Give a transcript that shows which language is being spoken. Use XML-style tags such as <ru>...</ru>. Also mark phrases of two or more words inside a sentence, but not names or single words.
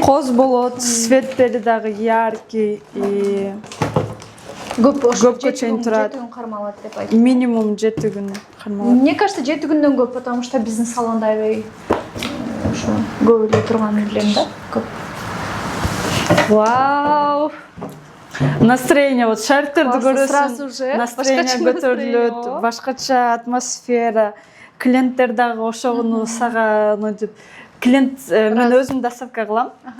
<ky>Коз болот, светтери дагы яркий, көпкө чейин турат. 7 күн кармалат деп айт. Минимум 7 күн кармалат.</ky> <ru>Мне кажется,</ru> <ky>7 күндөн көп, потому что биздин салонда аябай ошо көп эле турганын билем да. Көп. Вау!</ky> <ru>Настроение, вот шариктерди</ru> <ky>Сразу көрөсүң, уже настроение көтөрүлөт, башкача атмосфера, клиенттер дагы ошону сага мынтип клиент мен өзүм доставка кылам.</ky>